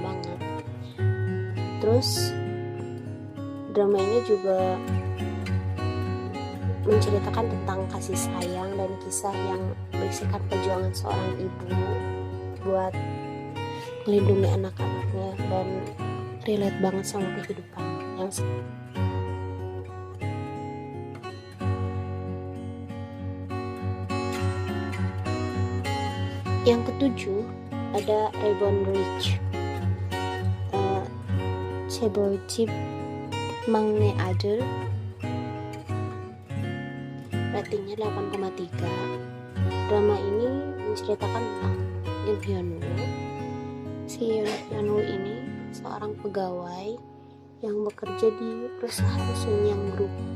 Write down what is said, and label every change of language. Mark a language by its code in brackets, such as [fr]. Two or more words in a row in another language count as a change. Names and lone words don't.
[id] banget, terus drama ini juga menceritakan tentang kasih sayang dan kisah yang berisikan perjuangan seorang ibu buat melindungi anak-anaknya, dan relate banget sama kehidupan yang yang ketujuh ada Reborn Rich. [ko] 재벌집 막내 아들, [id] ratingnya 8,3. Drama ini menceritakan tentang Yoon Hyun-woo. Si Yoon Hyun-woo ini seorang pegawai yang bekerja di perusahaan Sunyang Group.